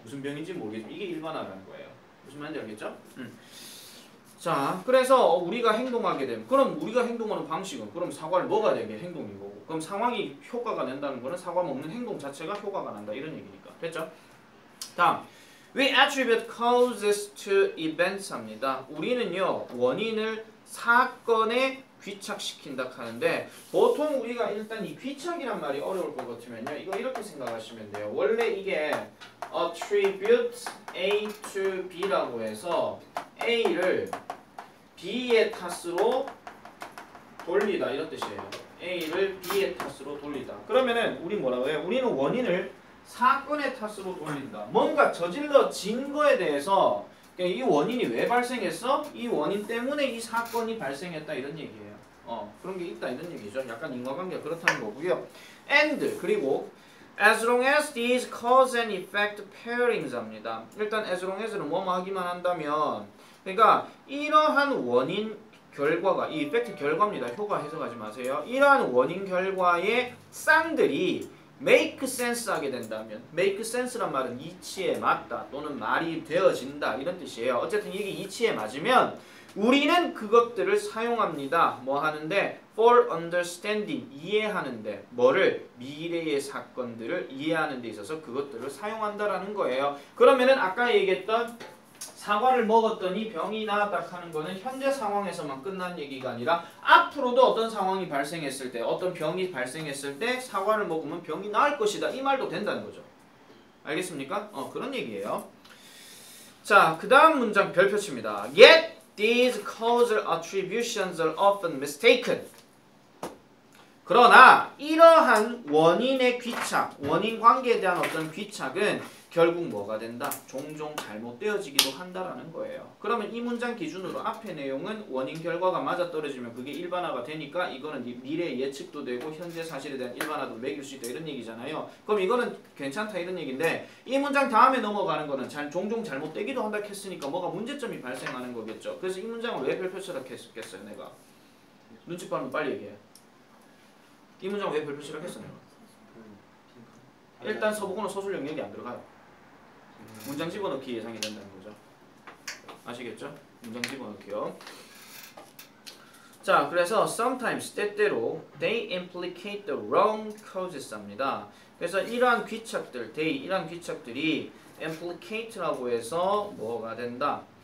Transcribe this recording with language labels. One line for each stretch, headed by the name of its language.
Korean: 무슨 병인지 모르겠지만 이게 일반화라는 거예요. 무슨 말인지 알겠죠? 자, 그래서 우리가 행동하게 되면 그럼 우리가 행동하는 방식은 그럼 사과를 먹어야 되는 게 행동인 거고 그럼 상황이 효과가 낸다는 거는 사과 먹는 행동 자체가 효과가 난다 이런 얘기니까. 됐죠? 다음
English: We attribute causes to events
Korean: 합니다. 우리는요 원인을 사건에 귀착시킨다 하는데 보통 우리가 일단 이 귀착이란 말이 어려울 것 같으면요 이거 이렇게 생각하시면 돼요. 원래 이게
English: attribute A to B
Korean: 라고 해서 A를 B의 탓으로 돌리다 이런 뜻이에요. A를 B의 탓으로 돌리다. 그러면은 우리 뭐라고 해요? 우리는 원인을 사건의 탓으로 돌린다. 뭔가 저질러진 거에 대해서 이 원인이 왜 발생했어? 이 원인 때문에 이 사건이 발생했다 이런 얘기예요. 그런 게 있다 이런 얘기죠. 약간 인과관계가 그렇다는 거고요.
English: And
Korean: 그리고
English: as long as these cause and effect pairings
Korean: 합니다. 일단
English: as long as
Korean: 는 뭐뭐 하기만 한다면 그러니까 이러한 원인 결과가 이 effect 결과입니다. 효과 해석하지 마세요. 이러한 원인 결과의 쌍들이
English: make sense
Korean: 하게 된다면 make sense란 말은 이치에 맞다 또는 말이 되어진다 이런 뜻이에요. 어쨌든 이게 이치에 맞으면 우리는 그것들을 사용합니다. 뭐 하는데?
English: for understanding
Korean: 이해하는데 뭐를? 미래의 사건들을 이해하는 데 있어서 그것들을 사용한다라는 거예요. 그러면은 아까 얘기했던 사과를 먹었더니 병이 나았다 하는 거는 현재 상황에서만 끝난 얘기가 아니라 앞으로도 어떤 상황이 발생했을 때 어떤 병이 발생했을 때 사과를 먹으면 병이 나을 것이다 이 말도 된다는 거죠. 알겠습니까? 그런 얘기예요. 자, 그 다음 문장 별표 칩니다.
English: Yet these causal attributions are often mistaken.
Korean: 그러나 이러한 원인의 귀착, 원인 관계에 대한 어떤 귀착은 결국 뭐가 된다? 종종 잘못되어지기도 한다라는 거예요. 그러면 이 문장 기준으로 앞의 내용은 원인 결과가 맞아떨어지면 그게 일반화가 되니까 이거는 미래 예측도 되고 현재 사실에 대한 일반화도 매길 수 있다 이런 얘기잖아요. 그럼 이거는 괜찮다 이런 얘기인데 이 문장 다음에 넘어가는 거는 종종 잘못되기도 한다 했으니까 뭐가 문제점이 발생하는 거겠죠. 그래서 이 문장을 왜 별표처럼 했겠어요 내가? 눈치 빠르면 빨리 얘기해. 이 문장 왜 별표 시작했어 내가? 일단 서부고는 서술 영역이 안 들어가요. 문장 집어넣기 예상이 된다는 거죠. 아시겠죠? 문장 집어넣기요. 자, 그래서
English: sometimes
Korean: 때때로
English: they implicate the wrong causes
Korean: 합니다. 그래서 이러한 귀착들, 이러한 귀착들이 implicate라고 해서 뭐가 된다?